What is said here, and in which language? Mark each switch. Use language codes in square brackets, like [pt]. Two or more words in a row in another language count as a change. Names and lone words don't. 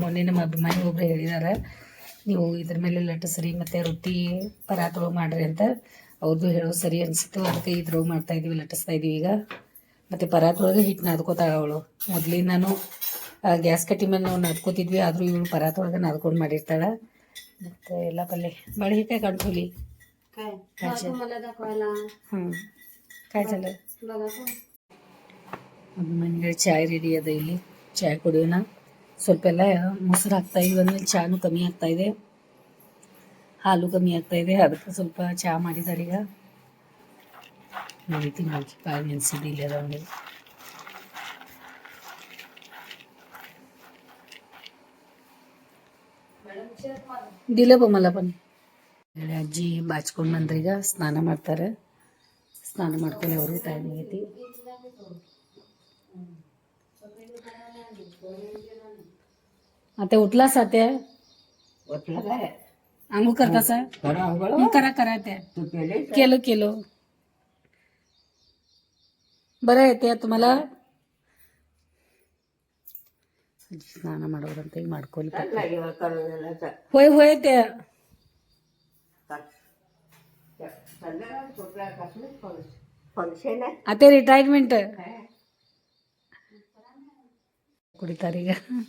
[kn] ಮೊನ್ನೆ ನಮ್ಮ ಅಭಿಮಾನಿ ಒಬ್ಬರು ಹೇಳಿದ್ದಾರೆ, ನೀವು ಇದ್ರ ಮೇಲೆ ಲಟ್ಟಿಸ್ರಿ ಮತ್ತು ರೊಟ್ಟಿ ಪರಾತೊಳಗೆ ಮಾಡಿರಿ ಅಂತ. ಅವ್ರದ್ದು ಹೇಳೋದು ಸರಿ ಅನಿಸಿತ್ತು. ಅದಕ್ಕೆ ಇದ್ರೊಳಗೆ ಮಾಡ್ತಾಯಿದ್ದೀವಿ, ಲಟ್ಟಿಸ್ತಾ ಇದ್ದೀವಿ ಈಗ. ಮತ್ತು ಪರಾತೊಳಗೆ ಹಿಟ್ಟು ನಾದ್ಕೋತಾಳೆ ಅವಳು. ಮೊದಲಿಗೆ ನಾನು ಗ್ಯಾಸ್ ಕಟ್ಟಿ ಮೇಲೆ ನಾವು ನಾದ್ಕೋತಿದ್ವಿ, ಆದರೂ ಇವಳು ಪರಾತೊಳಗೆ ನಾದ್ಕೊಂಡು ಮಾಡಿರ್ತಾಳೆ. ಮತ್ತು ಎಲ್ಲ ಪಲ್ಯ ಭಾಳ ಹಿಟ್ಟೆ ಕಾಣ್ಸೋಲಿ. [mr] काय झालं? [kn] ಮನೆಗೆ ಚಾಯ್ ರೆಡಿ ಅದ. ಇಲ್ಲಿ ಚಾಯ್ ಕುಡಿಯೋಣ. ಸ್ವಲ್ಪ ಎಲ್ಲ ಮೊಸರು ಹಾಕ್ತಾ ಇದ್ವಿ, ಅಂದಮೇಲೆ ಚಾನು ಕಮ್ಮಿ ಆಗ್ತಾ ಇದೆ, ಹಾಲು ಕಮ್ಮಿ ಆಗ್ತಾ ಇದೆ. ಅದಕ್ಕೆ ಸ್ವಲ್ಪ ಚಹಾ ಮಾಡಿದ್ದಾರೆ ಈಗ. ನೋಡಿ ತಿಂಗಳು ಕಾಯಿ ನೆನೆಸಿದ್ದು ಇಲ್ಲಿ ಅದ. [mr] दिलं बा मला पण. [kn] ಅಜ್ಜಿ ಬಾಚ್ಕೊಂಡು ಬಂದ್ರೆ ಈಗ ಸ್ನಾನ ಮಾಡ್ತಾರೆ. ಸ್ನಾನ ಮಾಡ್ಕೊಂಡು ಅವರು ಟೈಮ್ ಆಗೈತಿ. [mr] आता उठलास आत्या? आंघोळ करतासा? करा त्या. केलं बरं येते तुम्हाला? [kn] ಸ್ನಾನ ಮಾಡೋರಂತ ಈಗ ಮಾಡ್ಕೊಳ್ಳಿ. ಹೋಯ್ त्या ಅತ್ತೆ ರಿಟೈರ್ಮೆಂಟ್ ಕುಡಿತಾರೆ ಈಗ.